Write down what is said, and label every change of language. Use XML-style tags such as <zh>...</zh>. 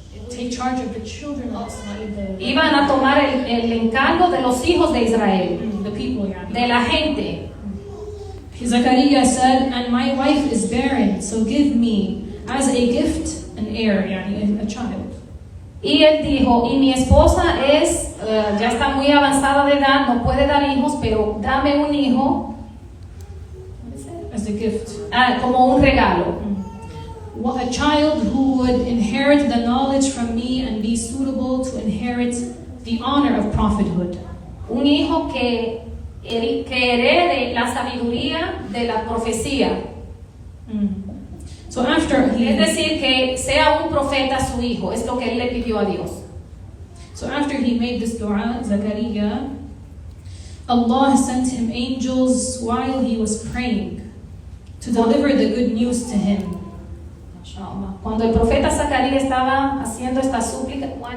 <en>Take charge of the children of Israel.</en> <es>Iban a tomar el encargo de los hijos de Israel,</es> <en>The people,</en> <es>de la gente.</es> <en>Zechariah said, and my wife is barren, so give me as a gift an heir, a child.</en> <es>Y él dijo, y mi esposa es, ya está muy avanzada de edad, no puede dar hijos, pero dame un hijo.</es> <en>As a gift.</en> <es>Como un regalo.</es> <en>A child who would inherit the knowledge from me and be suitable to inherit the honor of prophethood.</en> <es>Un hijo que herede la sabiduría de la profecía.</es> <en>So after</en> <es>es decir, que sea un profeta su hijo, es lo que él le pidió a Dios.</es> <en>So after he made this dua, Zechariah, Allah sent him angels while he was praying to deliver the good news to him.</en> <es>Cuando el profeta Zacarías estaba haciendo esta súplica,</es>